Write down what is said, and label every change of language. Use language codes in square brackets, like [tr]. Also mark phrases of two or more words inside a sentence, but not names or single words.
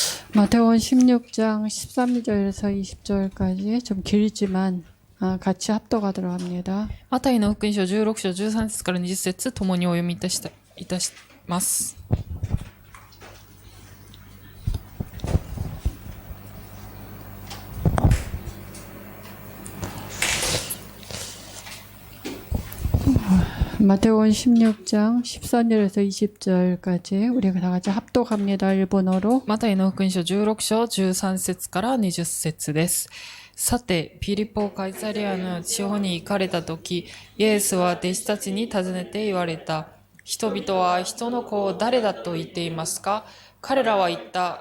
[ko] 마태복음 16장 13절에서 20절까지 좀 길지만 같이 합독하도록 합니다. [ja] マタイの福音書16章13節から20節ともにお読みいたします。 [ko] 마태복음 16장 13절에서 20절까지 우리가 다 같이 합독합니다. 일본어로. [ja] マタイの福音書16章13節から20節です。さて、ピリポ・カイサリアの地方に行かれたとき、イエスは弟子たちに尋ねて言われた。人々は人の子を誰だと言っていますか？彼らは言った。